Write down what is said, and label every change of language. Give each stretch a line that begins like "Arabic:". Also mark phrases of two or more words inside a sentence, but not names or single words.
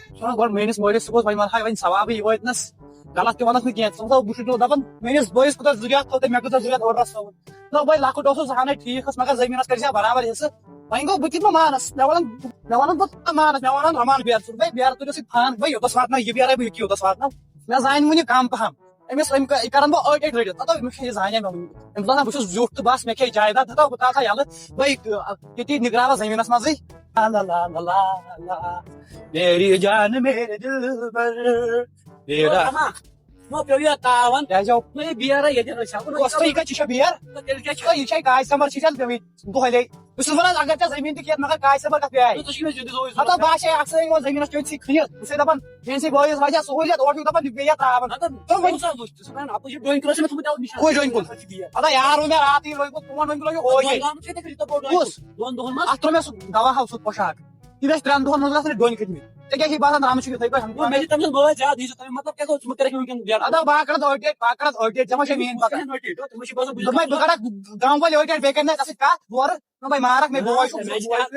Kashmiri: گۄڈٕ میٲنِس مٲلِس صُبحس وۄنۍ وَنہٕ ہا وۄنۍ ثوابٕے یہِ وٲتۍ نَس غلط تہِ وَنَکھ نہٕ کینٛہہ ژٕ وَنہٕ بہٕ چھُس دَپان میٲنِس بٲیِس کوٗتاہ ضروٗرت تھوٚو تہٕ مےٚ کوٗتاہ ضروٗرت اوٚڑرَس تھوٚوُن نہ بٲے لۄکُٹ اوسُس اَہَنٕے ٹھیٖک ٲس مگر زٔمیٖنَس کٔرۍ برابر حِصہٕ وۄنۍ گوٚو بہٕ تہِ ما مانَس مےٚ وَنان بہٕ مانَس مےٚ وَنان رمان بیرٕ ژٕ بٲے بیرٕ تُلِو سۭتۍ فان بٲے یوٚتَس واتناو یہِ بیرے بہٕ یہِ یوٚتَس واتناو مےٚ زانہِ وٕنہِ کَم پَہَم أمِس یہِ کَرَن بہٕ أڑۍ رٔٹِتھ دَپو مےٚ یہِ زانے مےٚ أمِس دَپان بہٕ چھُس زیُٹھ تہٕ بَس مےٚ کھے جایداد دَپو بہٕ ترٛاوٕ یَلہٕ بٲے ییٚتی نِگراوَس زٔمیٖنَس منٛزٕے میری جان میرے دِلبر یہ گاے سمر دۄہلے بہٕ چھُس وَنان اگر ژےٚ زٔمیٖن تہِ کھٮ۪تھ مگر گاے سمر کَتھ پیٚیہِ مطلب بہٕ آسے اکثر یِوان زٔمیٖنَس چٲنۍ سٕے کھٔنِتھ بہٕ چھُسے دَپان میٲنِسٕے بٲیِس واریاہ سہوٗلیت اورٕ چھُکھ دَپان بیٚیہِ ترٛاوان کُس ڈوٗنۍ کُل اَدا یار ووٚن مےٚ راتٕے لٔگۍ پَتہٕ فون وۄنۍ لٲگِو کُس اَتھ ترٛوو مےٚ سُہ دوا ہاو سُہ پوشاک یہِ گژھِ 3 دۄہَن منٛز گژھن ڈوٗنۍ کھٔتمٕتۍ ژےٚ کیٛاہ چھُے باسان رامہٕ چھُ یِتھٕے پٲٹھۍ اَدا بہٕ کَرَتھ أڑۍ ڈیٹ ژےٚ ما چھے میٲنۍ پَتہ دوٚپمَے بہٕ کَرَکھ گامہٕ وٲلۍ أڑۍ ڈیٹ بیٚیہِ کَرِ مےٚ ژےٚ سۭتۍ کَتھ دورٕ دوٚپمَے مارَکھ مےٚ بوے چھُکھ کۄس